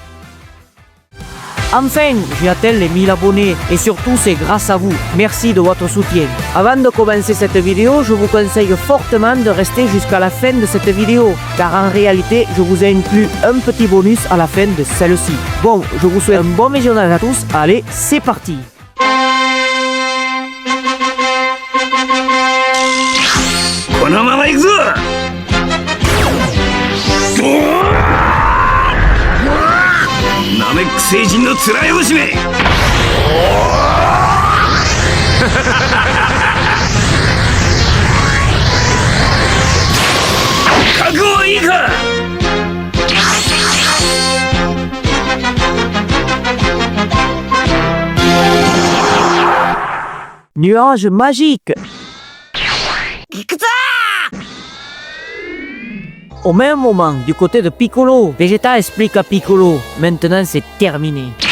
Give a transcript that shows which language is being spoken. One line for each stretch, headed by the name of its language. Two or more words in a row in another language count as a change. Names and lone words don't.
French: Enfin, j'ai atteint les 1000 abonnés et surtout c'est grâce à vous. Merci de votre soutien. Avant de commencer cette vidéo, je vous conseille fortement de rester jusqu'à la fin de cette vidéo car en réalité, je vous ai inclus un petit bonus à la fin de celle-ci. Bon, je vous souhaite un bon visionnage à tous. Allez, c'est parti.
Japanese: このまま行くぞ。ナメック星人のつらい星め。覚悟はいいか。
French: Nuage magique. Au même moment, du côté de Piccolo, Vegeta explique à Piccolo, maintenant c'est terminé.